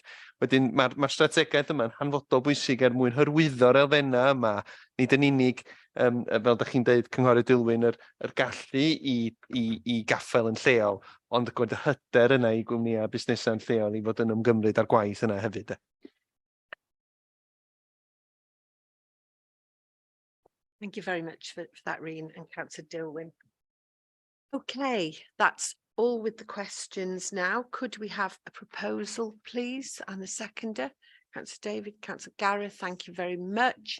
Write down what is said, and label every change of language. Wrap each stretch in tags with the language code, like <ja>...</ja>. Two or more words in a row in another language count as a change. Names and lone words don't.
<cy>Wedyn, mae'r strategaeth yma'n hanfodol bwysig mwyn hyrwyddo'r elfennau yma, nid yn unig, fel da chi'n deud, Cynghorydd Dilwyn, yr gallu i gaffael yn lleol, ond gwneud y hyder yna i gwmnïau busnesau'n lleol i fod yn ymgymryd ar gwaith yna hefyd.</cy> <en>Thank you very much for that, Reen and Councillor Dilwyn. Okay, that's all with the questions now. Could we have a proposal, please, and the seconder? Councillor David, Councillor Gareth, thank you very much.</en>